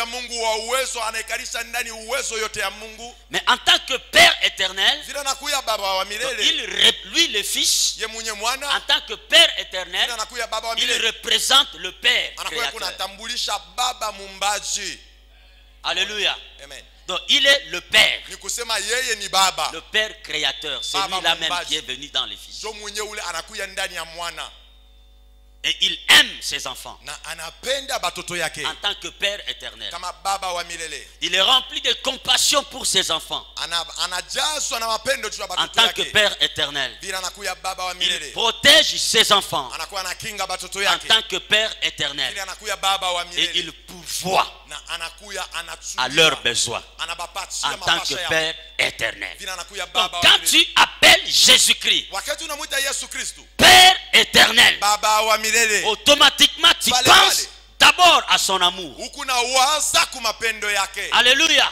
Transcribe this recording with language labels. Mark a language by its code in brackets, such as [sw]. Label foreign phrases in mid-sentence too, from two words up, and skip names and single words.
[fr] Mais en tant que Père éternel, lui le Fils, en tant que Père éternel, il représente le Père créateur. Alléluia. Amen. Donc il est le Père. [sw] Ni kusema yeye ni baba. [fr] Le Père créateur. C'est lui-là même qui est venu dans les fils. [sw] Jo mwenye ule anakuya ndani ya mwana. [fr] Et il aime ses enfants. [sw] Na anapenda batoto yake. [fr] En tant que Père éternel. [sw] Kama baba wa milele. [fr] Il est rempli de compassion pour ses enfants. [sw] Anajazwa na mapendo juu ya batoto yake. [fr] En tant que Père éternel. [sw] Bila anakuya baba wa milele. [fr] Il protège ses enfants. [sw] Anakuwa anakinga batoto yake. [fr] En tant que Père éternel. [sw] Bila anakuya baba wa milele. [fr] Et il pourvoit [sw] na anakuya [fr] à leurs besoins. En tant que Père éternel. Donc quand tu appelles Jésus-Christ Père éternel, automatiquement tu penses d'abord à son amour. Alléluia.